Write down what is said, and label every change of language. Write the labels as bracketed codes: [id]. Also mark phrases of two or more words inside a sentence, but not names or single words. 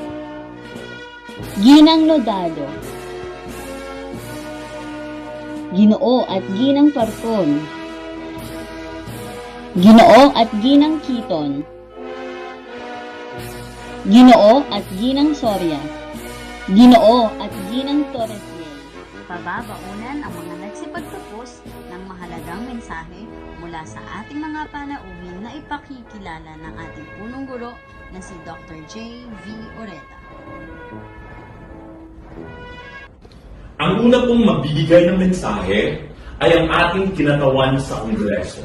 [tl] Ginang Lodado, Ginoo at Ginang Parcon, Ginoo at Ginang Kiton, Ginoo at Ginang Soria, Ginoo at Ginang Torresiel. Pababaunan ang mga nagsipagtapos ng mahalagang mensahe mula sa ating mga panauhin na ipakikilala ng ating punong guro na si Dr. J. V. Oreta. Ang una pong magbibigay ng mensahe ay ang ating kinatawan sa Kongreso.